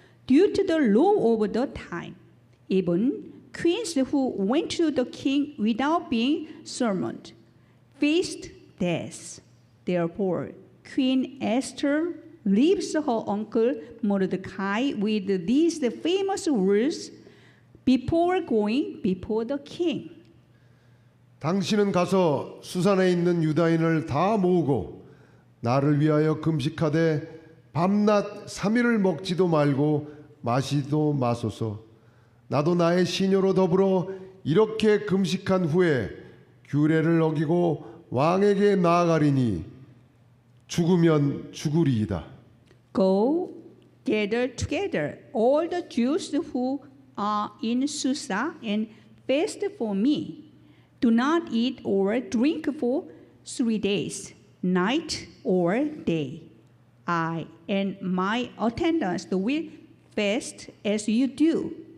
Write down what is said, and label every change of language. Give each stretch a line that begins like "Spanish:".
English: Due to the law of the time, even queens who went to the king without being summoned faced death. Therefore, Queen Esther leaves her uncle Mordecai with these famous words before going before the king.
Korean: 당신은 가서 수산에 있는 유다인을 다 모으고 나를 위하여 금식하되 밤낮 3일을 먹지도 말고 마시도 마소서. 나도 나의 시녀로 더불어 이렇게 금식한 후에 규례를 어기고 왕에게 나아가리니 죽으면 죽으리이다.
English: Go, gather together all the Jews who are in Susa and fast for me. Do not eat or drink for 3 days, night or day. I and my attendants will fast as you do.